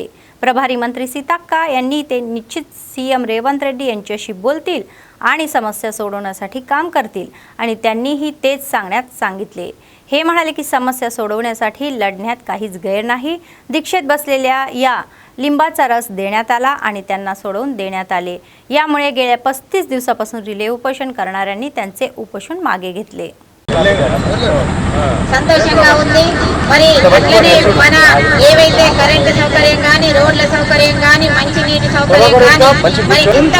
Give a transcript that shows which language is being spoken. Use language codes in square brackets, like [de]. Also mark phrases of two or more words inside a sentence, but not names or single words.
[mr] प्रभारी मंत्री सीताक्का यांनी ते निश्चित सीएम रेवंत रेड्डी यांच्याशी बोलतील आणि समस्या सोडवण्यासाठी काम करतील आणि त्यांनीही तेच सांगण्यात सांगितले. हे म्हणाले की समस्या सोडवण्यासाठी लढण्यात काहीच गैर नाही. दीक्षेत बसलेल्या या लिंबाचा रस देण्यात आला आणि त्यांना सोडवून देण्यात आले. यामुळे गेल्या 35 दिवसापासून रिले उपोषण करणाऱ्यांनी त्यांचे उपोषण मागे घेतले. [te] సంతోషంగా ఉంది. మరి అట్లనే మన ఏవైతే కరెంటు సౌకర్యం కానీ, రోడ్ల సౌకర్యం కానీ, మంచి నీటి సౌకర్యం కానీ మరి ఎంతో